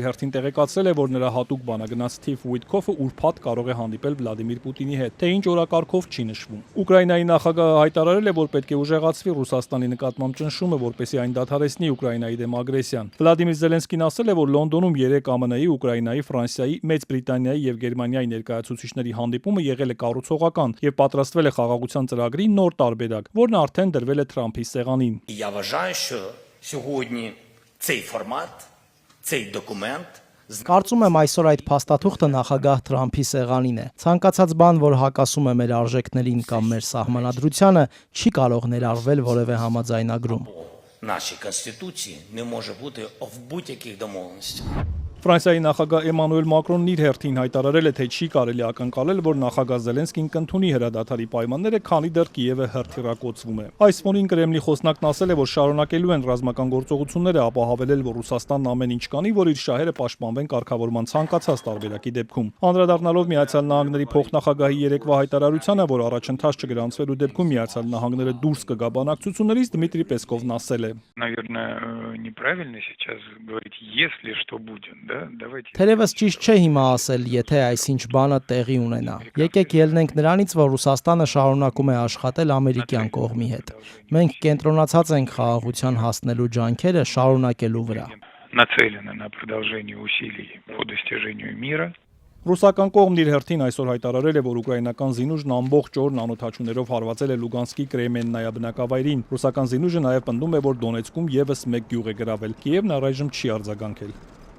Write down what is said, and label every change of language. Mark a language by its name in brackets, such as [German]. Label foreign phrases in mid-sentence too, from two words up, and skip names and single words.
[Armenian] հերթին տեղեկացրել է, որ նրա հատուկ բանագնաց Սթիվ Ուիթքոֆը ուրբաթ կարող է հանդիպել Վլադիմիր Պուտինի հետ, թե ինչ օրակարգով չի նշվում։ Ուկրաինայի նախագահը հայտարարել է, որ պետք է ուժեղացվի Ռուսաստանի նկատմամբ ճնշումը, որպեսզի այն դադարեցնի Ուկրաինայի դեմ ագրեսիան։ Վլադիմիր Զելենսկին ասել է, որ Լոնդոնում 3 ԱՄՆ-ի, Ուկրաինայի, Ֆրանսիայի, Մեծ Բրիտանիայի եւ Գերմանիայի ներկայացուցիչների հանդիպումը եղել է կառուցողական եւ պատրաստվել է խաղաղության ծրագրի նոր տարբերակ, որն արդեն դրվել է Թրամփի սեղանին։ [Ukrainian] Я вважаю, що сьогодні цей формат, цей документ [Armenian] Կարծում եմ այսօր այդ փաստաթուղթը նախագահ Թրամփի սեղանին է։ Ցանկացած բան, որ հակասում է մեր արժեքներին կամ մեր սահմանադրությանը, չի կարող ներառվել որևէ համաձայնագրում։ [Ukrainian] нашій Конституції не може бути в будь-яких домовленостях. [Armenian] Ֆրանսիայի նախագահ Էմանուել Մակրոնն իր հերթին հայտարարել է, թե չի կարելի ակնկալել, որ նախագահ Զելենսկին կընդունի հրադադարի պայմանները, քանի դեռ Կիևը հրթիռակոծվում է։ Այս ֆոնին Կրեմլի խոսնակն ասել է, որ շարունակելու են ռազմական գործողությունները, ապա հավելել, որ Ռուսաստանն ամեն ինչ կանի, որ իր շահերը պաշտպանվեն կարգավորման ցանկացած տարբերակի դեպքում։ Անդրադառնալով Միացյալ Նահանգների փոխնախագահի երեկվա հայտարարությանը, որ առաջընթաց չգրանցվելու դեպքում Միացյալ Նահանգները դուրս կգա բանակցություններից, Դմիտրի Պեսկովն ասել է. [Russian] Наверное, неправильно сейчас говорить, если что будет. [Armenian] Թերևս ճիշտ չէ հիմա ասել, եթե այսինչ բանը տեղի ունենա։ Եկեք ելնենք նրանից, որ Ռուսաստանը շարունակում է աշխատել ամերիկյան կողմի հետ։ Մենք կենտրոնացած ենք խաղաղության հասնելու ջանքերը շարունակելու վրա։ [Russian] Нацелены на продолжение усилий по достижению мира. [Armenian] Ռուսական կողմն իր հերթին այսօր հայտարարել է, որ ուկրաինական զինուժն ամբողջ օրն անօդաչուներով հարվածել է Լուգանսկի Կրեմեննայա բնակավայրին։ Ռուսական զինուժը նաև պնդում է, որ Դոնեցկում եւս մեկ գյուղ է գրավել։ Կիևն առայժմ չի արձագանքել։